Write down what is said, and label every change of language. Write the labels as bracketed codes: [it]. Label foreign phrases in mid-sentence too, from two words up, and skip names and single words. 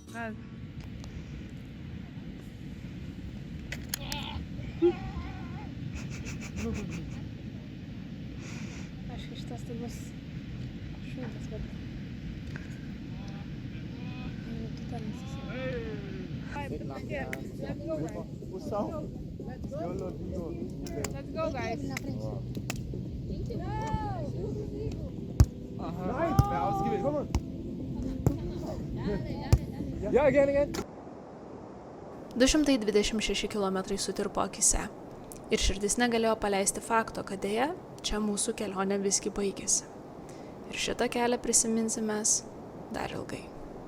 [lt] Aš šitas tai bus šūdas, bet... Tu ten [en] Let's go, guys. Nice, Val. Let's get it. Come on. Yeah, again. [lt] 226 km sutirpo akise. Ir širdis negalėjo paleisti fakto, kad dėja, čia mūsų kelionė visgi baigėsi. Ir šitą kelią prisiminsime dar ilgai.